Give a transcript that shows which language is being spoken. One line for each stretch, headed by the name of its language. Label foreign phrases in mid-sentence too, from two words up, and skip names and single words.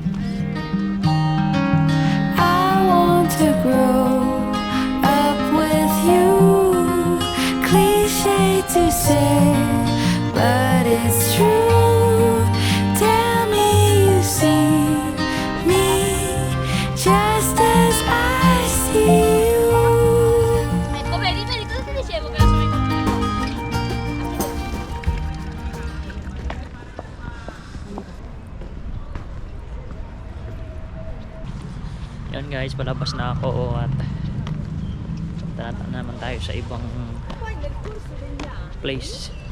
English: I want to grow up with you. Cliche to say, but it's true. Tell me you see me just as I see you.
Italian: Ecco, vedi, cosa ti dicevo che la sono in
Filipino: Yan guys, palabas na ako at punta naman tayo sa ibang place.